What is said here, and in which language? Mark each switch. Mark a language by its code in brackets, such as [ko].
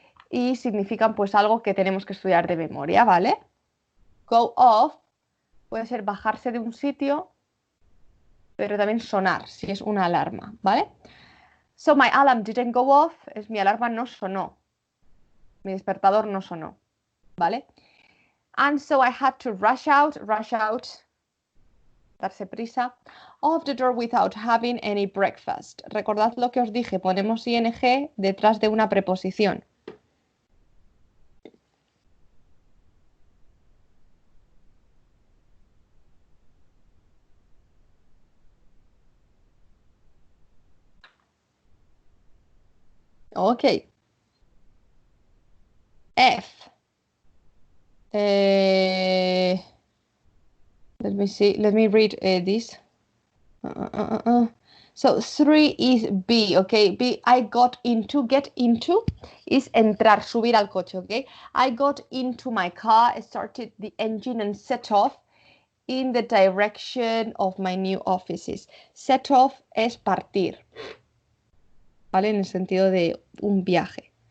[es] Y significan pues algo que tenemos que estudiar de memoria, ¿vale? Go off puede ser bajarse de un sitio, pero también sonar, si es una alarma, ¿vale? [en] So my alarm didn't go off, [es] es mi alarma no sonó. Mi despertador no sonó, ¿vale? [en] And so I had to rush out, [es] darse prisa, [en] off the door without having any breakfast. [es] Recordad lo que os dije, ponemos ing detrás de una preposición. [en] Okay. F. Let me see. Let me read this. So 3 is B, okay? B, I got into. Get into is [es] entrar, subir al coche, okay? [en] I got into my car, started the engine and set off in the direction of my new offices. [es] Set off es partir, ¿vale? En el sentido de un viaje.